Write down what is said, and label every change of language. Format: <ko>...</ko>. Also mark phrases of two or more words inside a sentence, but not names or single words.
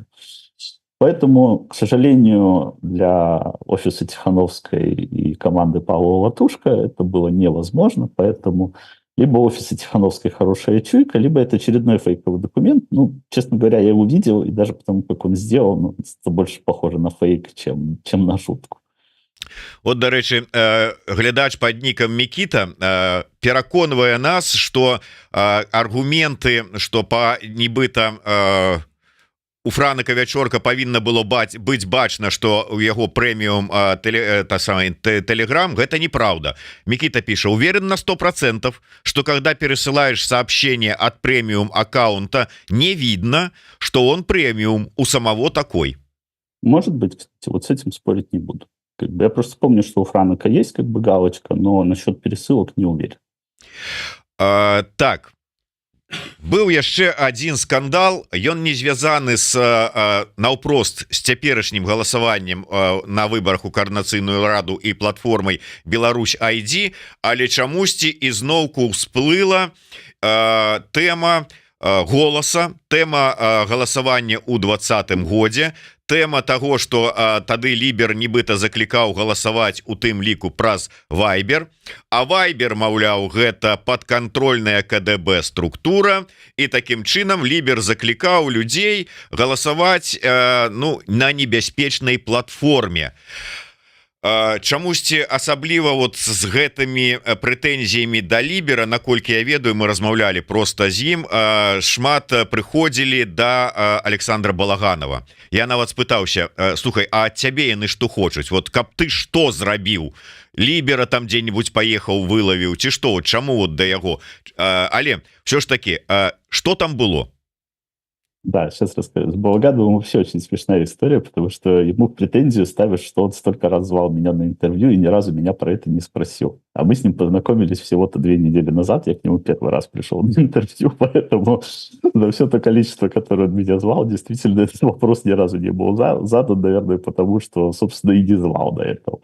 <ru>Поэтому, к сожалению, для офиса Тихановской и команды Павла Латушка это было невозможно, поэтому либо у офиса Тихановской хорошая чуйка, либо это очередной фейковый документ. Ну, честно говоря, я его видел, и даже потому, как он сделан, это больше похоже на фейк, чем на шутку. От,</ru> <be>дарэчы, глядач пад нікам Мікіта пераконвае нас, што аргументы, што па нібыта у Франака Вячорка павінна было быць бачна, што у яго прэміум телеграм, гэта неправда.</be> <ru>Микита пишет: уверен на 100%, что когда пересылаешь сообщение от премиум аккаунта, не видно, что он премиум у самого такой. Может быть, кстати, вот с этим спорить не буду. Как бы я просто помню, что у Франака есть как бы галочка, но насчет пересылок не уверен. Так.</ru> <be>Быў яшчэ один скандал, ён не звязаны с наўпрост з цяперашнім галасаваннем на выбарах у Координацыйную раду і платформай Беларусь ID, але чамусьці ізноўку всплыла тэма голоса, тэма галасавання ў 20-м годзе, тэма</be> <ru>того, что</ru> <be>тады Лібер нібыта заклікаў галасаваць у тым ліку праз Viber, а Viber, маўляў, гэта падкантрольная КДБ структура, і такім чынам Лібер заклікаў людзей галасаваць на небяспечнай платформе. Чамусьці асабліва вот з гэтымі прэтэнзіямі да Лібера, наколькі я ведаю, мы размаўлялі просто з ім, шмат прыходзілі да Александра Балаганова. Я нават спытаўся: слухай, а ад цябе яны што хочуць? Вот каб ты што зрабіў? Лібера там дзе-нибудь паехаў, вылавіў ці што? Чаму вот да яго? Але все ж таки, што там было?</be> <ru>Да, сейчас расскажу. С Балагановым вообще очень смешная история, потому что ему в претензию ставят, что он столько раз звал меня на интервью и ни разу меня про это не спросил. А мы с ним познакомились всего-то 2 недели назад, я к нему первый раз пришел на интервью, поэтому за все то количество, которое он меня звал, действительно этот вопрос ни разу не был задан, наверное, потому что, собственно, и не звал до этого.</ru>